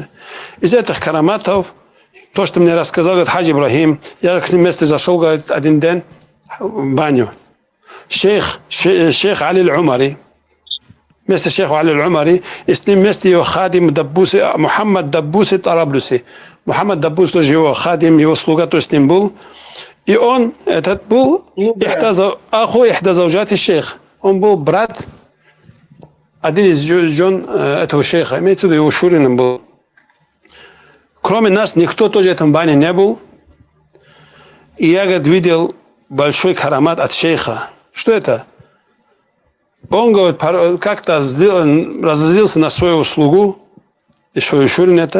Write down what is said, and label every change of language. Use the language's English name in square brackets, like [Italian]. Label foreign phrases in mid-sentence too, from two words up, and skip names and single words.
[Russian] Из этих караматов, то, что мне рассказал говорит, Хаджи Ибрахим, я к ним вместе зашел, говорит, один день в баню. Шейх Али Аль-Умари, вместе шейх Али Аль-Умари, и с ним вместе его хадим Даббуси, Мухаммад Даббуси Тараблюси. Мухаммад Даббус тоже его хадим, его слуга тоже с ним был. И он, этот был, [Arabic] أخو إحدى زوجات الشيخ. [Russian] Он был брат, один из жен этого шейха, имеется в виду, его шурином был. Кроме нас, никто тоже в этом бане не был. И я, говорит, видел большой карамат от шейха. Что это? Он, говорит, как-то разозлился на свою слугу, и свою шурин это.